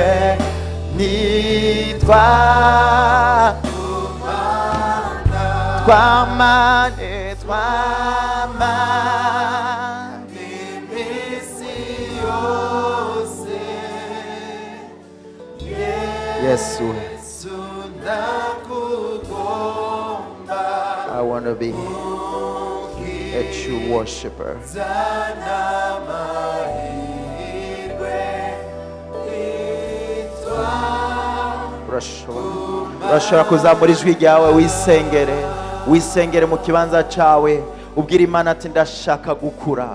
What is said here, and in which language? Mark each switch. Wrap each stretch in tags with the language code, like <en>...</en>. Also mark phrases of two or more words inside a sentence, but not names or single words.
<rw>Nitwa twamane, twamane iminsi yose. Yesu,</rw> <en>I want to be a true worshiper.</en> <rw>Urashobora kuzamura ijwi ryawe wisengere. Wisengere mu kibanza cyawe. Ubwira Imana ati ndashaka gukura.</rw>